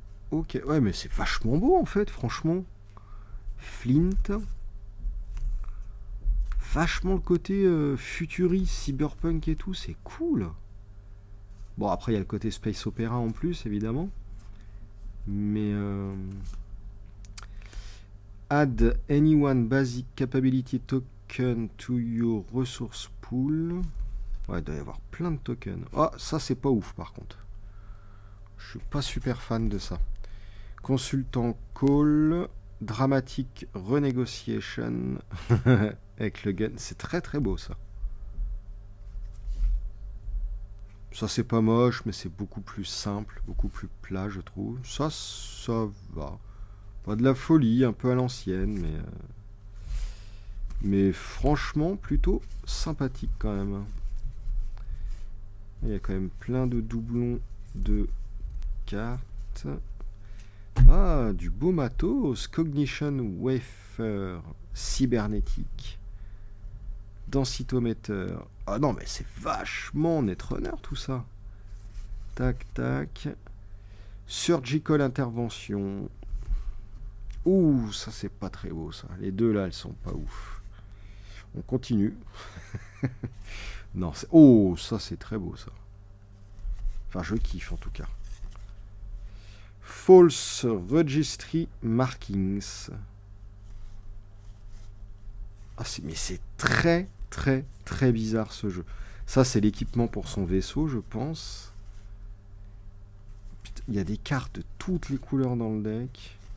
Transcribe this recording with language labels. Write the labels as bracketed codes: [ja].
[fr] Ok, ouais, mais c'est vachement beau en fait, franchement. Flint. Vachement le côté futuriste, cyberpunk et tout, c'est cool. Bon, après, il y a le côté space opéra en plus, évidemment. Mais... [en] add anyone basic capability token to your resource pool. [fr] Ouais, il doit y avoir plein de tokens. Oh, ça, c'est pas ouf, par contre. Je suis pas super fan de ça. Consultant call, dramatic renegotiation avec le gun, c'est très très beau ça. Ça c'est pas moche, mais c'est beaucoup plus simple, beaucoup plus plat je trouve. Ça va. Pas de la folie, un peu à l'ancienne, mais franchement plutôt sympathique quand même. Il y a quand même plein de doublons de cartes. Ah, du beau matos. Cognition Wafer cybernétique. Densitometer. Ah non, mais c'est vachement Netrunner tout ça. Tac, tac. Surgical Intervention. Ouh, ça c'est pas très beau ça. Les deux là, elles sont pas ouf. On continue. Non, c'est... Oh, ça c'est très beau ça. Enfin, je kiffe en tout cas. False Registry Markings. Ah, mais c'est très très très bizarre ce jeu. Ça c'est l'équipement pour son vaisseau je pense. Putain, il y a des cartes de toutes les couleurs dans le deck.